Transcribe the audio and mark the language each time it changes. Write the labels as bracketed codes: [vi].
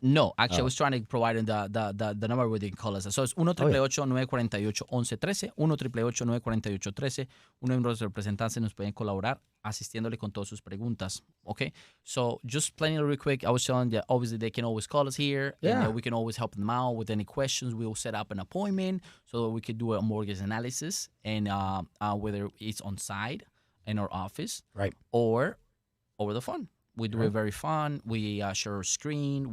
[en] No, actually, I was trying to provide the number where they can call us. So it's 1-888-948-1113, 1-888-948-13. [es] Uno de nuestros representantes nos pueden colaborar asistiéndole con todas sus preguntas. [en] Okay? So just playing real quick, I was telling that obviously they can always call us here, and Yeah. we can always help them out with any questions. We'll set up an appointment so that we could do a mortgage analysis, and whether it's on site in our office, Right. or over the phone. We do it very fun. We share our screen.